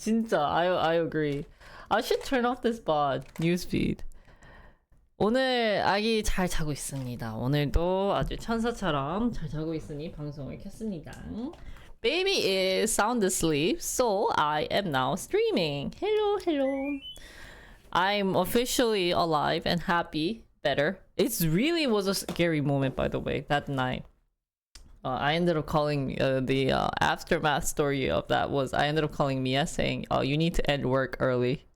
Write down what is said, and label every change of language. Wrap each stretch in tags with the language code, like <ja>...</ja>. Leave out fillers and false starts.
<ko>진짜,</ko> <en>I agree. I should turn off this bot newsfeed.</en> <ko>오늘 아기 잘 자고 있습니다. 오늘도 아주 천사처럼 잘 자고 있으니 방송을 켰습니다.</ko> <en>Baby is sound asleep, so I am now streaming. Hello, hello. I'm officially alive and happy. Better. It really was a scary moment, by the way, that night. I ended up calling the aftermath story of that was I ended up calling Mia saying, "Oh, you need to end work early."</en>